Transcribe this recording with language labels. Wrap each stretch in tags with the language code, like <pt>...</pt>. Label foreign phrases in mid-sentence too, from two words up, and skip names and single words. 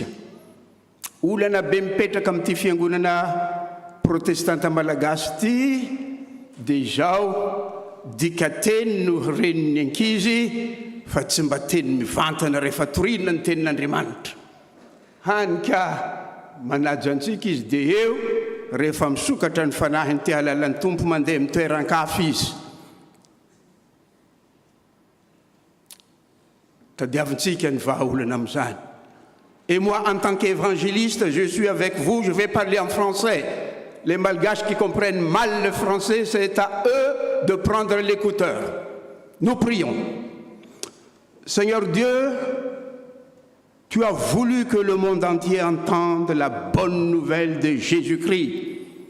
<mg>Olana be mipetraka amin'ity fiangonana protestanta malagasy ity, dia izao dika teny no renin'ny ankizy fa tsy mba teny mivantana rehefa torinana ny tenin'Andriamanitra. Hany ka manaja antsika izy dia eo rehefa misokatra ny fanahiny ty halalan'ny tompo mandeha mitoeran-kafa izy. Tadiavintsika ny vahaolana amin'izany.</mg> <fr>Et moi, en tant qu'évangéliste, je suis avec vous, je vais parler en français. Les malgaches qui comprennent mal le français, c'est à eux de prendre l'écouteur. Nous prions. Seigneur Dieu, tu as voulu que le monde entier entende la bonne nouvelle de Jésus-Christ.</fr>